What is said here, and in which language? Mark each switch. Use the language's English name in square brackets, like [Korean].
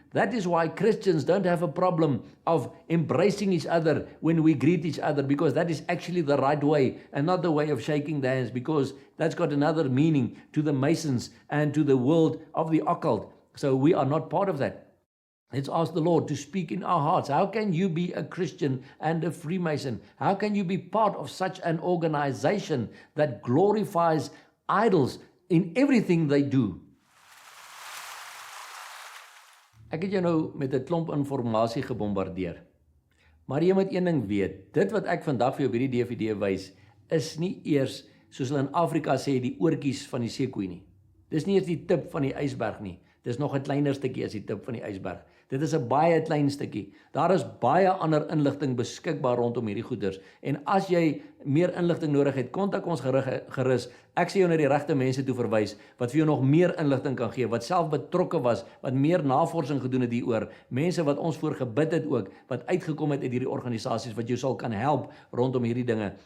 [English] That is why Christians don't have a problem of embracing each other when we greet each other, because that is actually the right way and not the way of shaking the hands, because that's got another meaning to the Masons and to the world of the occult. So we are not part of that. Let's ask the Lord to speak in our hearts. How can you be a Christian and a Freemason? How can you be part of such an organization that glorifies idols in everything they do? [Afrikaans] Ek het jou nou met 'n klomp inligting gebombardeer. Maar jy moet een ding weet, dit wat ek vandag vir jou op hierdie DVD wys, is nie eers, soos hulle in Afrika sê, die oortjies van die seekoei nie. Dis nie eers die tip van die ysberg nie. Dis nog 'n kleiner stukkie as die tip van die ysberg. Dit is 'n baie klein stukkie. Daar is baie ander inligting beskikbaar rondom hierdie goeders. En as jy meer inligting nodig het, kontak ons gerus. Ek sê jou na die regte mense toe verwys wat vir jou nog meer inligting kan gee, wat self betrokke was, wat meer navorsing gedoen het hieroor. Mense wat ons voor gebid het ook, wat uitgekom het uit hierdie organisasies wat jou sal kan help rondom hierdie dinge.